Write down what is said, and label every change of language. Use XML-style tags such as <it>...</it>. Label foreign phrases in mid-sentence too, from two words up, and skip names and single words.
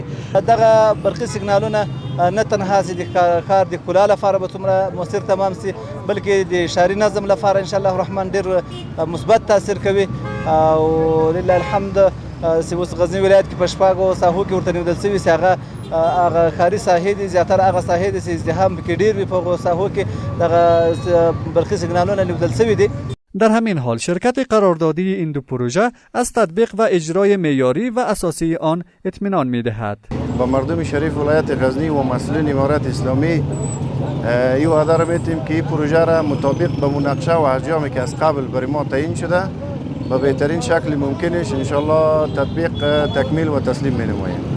<ps>دغه برقي سیګنالونه نه تنها چې د ښار د ښکلا لپاره به څومره مؤثر تمام سي بلکې د ښاري نظم لپاره</ps> <ar>انشاءالله الرحمن</ar> <ps>ډیر مثبت تاثیر کوي او</ps> <ar>لله الحمد</ar> <ps>چې اوس غزنی ولایت کې په شپږو ساحو کې ورته نیول شوي چې هغه ښاري ساحې دي زیاتره هغه ساحې دي چې ازدحام پکې ډیر وي په هغو ساحو کې دغه برقي سیګنالونه نیول شوي دي.</ps> <fa>در همین حال شرکت قراردادی این 2 پروژه از تطبیق و اجرای معیاری و اساسی آن اطمینان می‌دهد. با مردم شریف ولایت غزنی و مسئولین امارات اسلامی این وعده را می‌دهیم که این پروژه را مطابق به مناقشه و احجامی که از قبل برای ما تعیین شده به بهترین شکل ممکنش انشالله تطبیق تکمیل و تسلیم می‌نماییم.</fa>